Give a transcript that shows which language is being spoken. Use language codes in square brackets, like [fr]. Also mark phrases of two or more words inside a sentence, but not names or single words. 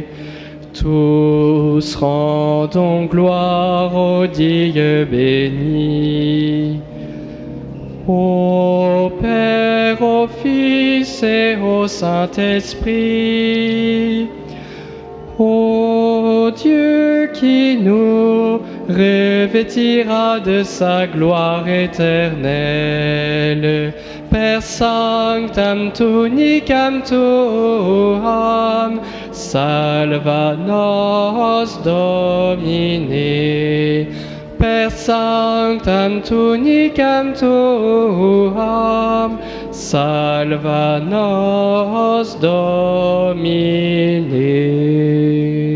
[fr] Tous rendons gloire au Dieu béni. Au Père, au Fils et au Saint-Esprit, ô Dieu qui nous revêtira de sa gloire éternelle. [la] Per sanctam tunicam tuam, salva nos Domine. per sanctam tunicam tuam, salva nos Domine.